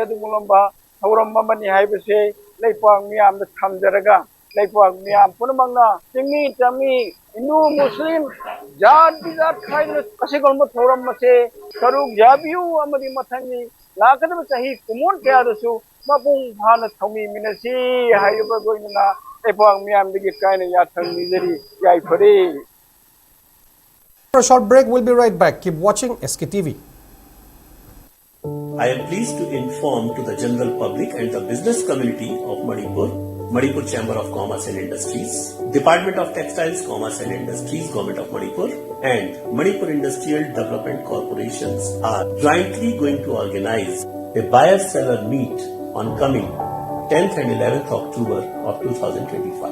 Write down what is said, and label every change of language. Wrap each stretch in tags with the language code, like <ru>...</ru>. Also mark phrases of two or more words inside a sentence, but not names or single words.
<mni>ꯑꯗꯨꯒꯨꯝꯕ ꯊꯧꯔꯝ ꯑꯃꯅꯤ ꯍꯥꯏꯕꯁꯦ ꯂꯩꯄꯥꯛ ꯃꯤꯌꯥꯝꯗ ꯊꯝꯖꯔꯒ ꯂꯩꯄꯥꯛ ꯃꯤꯌꯥꯝ ꯄꯨꯝꯅꯃꯛꯅ ꯆꯤꯡꯃꯤ ꯇꯝꯃꯤ ꯍꯤꯟꯗꯨ ꯃꯨꯁꯂꯤꯝ ꯖꯥꯠ ꯕꯤꯖꯥꯠ ꯈꯥꯏꯗꯅ ꯑꯁꯤꯒꯨꯝꯕ ꯊꯧꯔꯝ ꯑꯁꯦ ꯁꯔꯨꯛ ꯌꯥꯕꯤꯌꯨ ꯑꯃꯗꯤ ꯃꯊꯪꯒꯤ ꯂꯥꯛꯀꯗꯕ ꯆꯍꯤ ꯀꯨꯝꯑꯣꯟ ꯀꯌꯥꯗꯁꯨ ꯃꯄꯨꯡ ꯐꯥꯅ ꯊꯧꯃꯤꯟꯅꯁꯤ ꯍꯥꯏꯕ ꯂꯣꯏꯅꯅ ꯂꯩꯄꯥꯛ ꯃꯤꯌꯥꯝꯗꯒꯤ ꯀꯥꯏꯅ ꯌꯥꯊꯪ ꯅꯤꯖꯔꯤ ꯌꯥꯏꯐꯔꯦ.</mni> <en>For a short break, we'll be right back. Keep watching SKTV. I am pleased to inform to the general public and the business community of Manipur Chamber of Commerce and Industries, Department of Textiles, Commerce and Industries, Government of Manipur, and Manipur Industrial Development Corporations are jointly going to organize a buyer-seller meet on coming 10th and 11th October of 2025.</en>